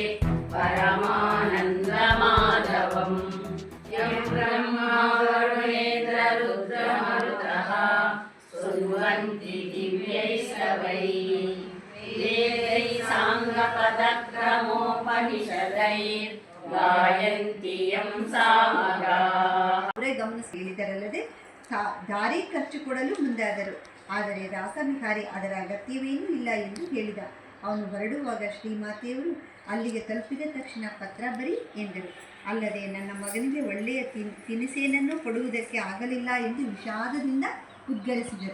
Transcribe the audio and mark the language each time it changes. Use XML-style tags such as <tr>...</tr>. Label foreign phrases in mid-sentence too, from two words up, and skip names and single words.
<sa>परमानन्दमाधवम् यं ब्रह्मा वरुणेन्द्ररुद्रमरुतः स्तुवन्ति दिव्यैस्तवैः वेदैः साङ्गपदक्रमोपनिषदैः गायन्ति यं सामगाः.</sa> <kn>ಗಮನಿಸಿದರಲ್ಲದೆ ದಾರಿ ಖರ್ಚು ಕೊಡಲು ಮುಂದಾದರು. ಆದರೆ ರಾಸವಿಹಾರಿ ಅದರ ಅಗತ್ಯವೇನೂ ಇಲ್ಲ ಎಂದು ಹೇಳಿದ. ಅವನು ಹೊರಡುವಾಗ ಶ್ರೀಮಾತೆಯವರು ಅಲ್ಲಿಗೆ ತಲುಪಿದ ತಕ್ಷಣ ಪತ್ರ ಬರಿ ಎಂದರು. ಅಲ್ಲದೆ ನನ್ನ ಮಗನಿಗೆ ಒಳ್ಳೆಯ ತಿನಿಸೇನನ್ನು ಕೊಡುವುದಕ್ಕೆ ಆಗಲಿಲ್ಲ ಎಂದು ವಿಷಾದದಿಂದ ಉದ್ಗರಿಸಿದರು.</kn>